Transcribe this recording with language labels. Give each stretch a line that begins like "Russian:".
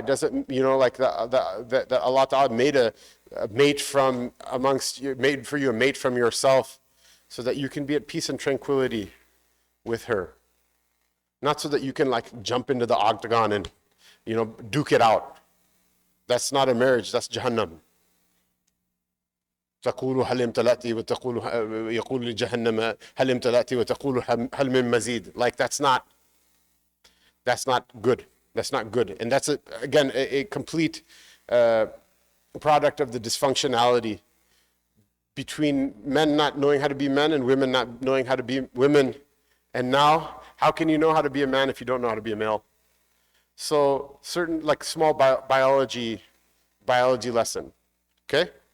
English: It doesn't, that Allah Ta'ala made a mate from amongst you, made for you a mate from yourself, so that you can be at peace and tranquility with her. Not so that you can jump into the octagon and, duke it out. That's not a marriage, that's Jahannam.
Arabic: تقول هل امتلأتي وتقول يقول لجهنم هل امتلأتي وتقول هل من مزيد.
English: That's not good. That's not good. And that's again a complete product of the dysfunctionality between men not knowing how to be men and women not knowing how to be women. And now, how can you know how to be a man if you don't know how to be a male? So certain small biology lesson, okay?